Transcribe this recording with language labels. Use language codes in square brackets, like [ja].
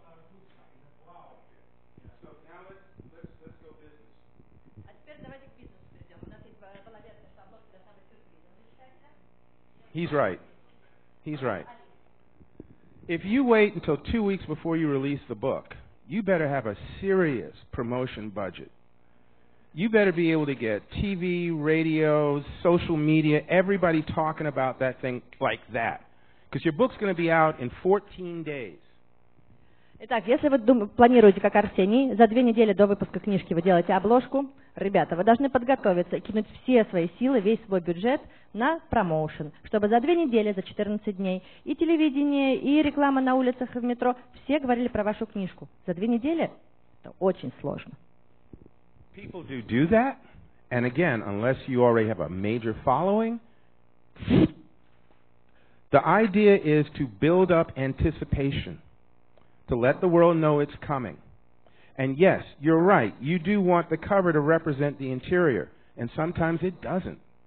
[en] now let's go business. [ru] А теперь давайте к бизнесу перейдем. У нас есть была версия, что обложка должна быть сюрпризом. [en] He's right. He's right. If you wait until 2 weeks before you release the book, you better have a serious promotion budget. You better be able to get TV, radio, social media, everybody talking about that thing like that. Because your book's going to be out in 14 days. [ru] Итак, если вы планируете, как Арсений, за 2 недели до выпуска книжки вы делаете обложку, ребята, вы должны подготовиться и кинуть все свои силы, весь свой бюджет на промоушен, чтобы за 2 недели, за 14 дней и телевидение, и реклама на улицах, и в метро, все говорили про вашу книжку. За 2 недели это очень сложно. [en] People do that, and again, unless you already have a major following, the idea is to build up anticipation, to let the world know it's coming. And yes, you're right, you do want the cover to represent the interior, and sometimes it doesn't.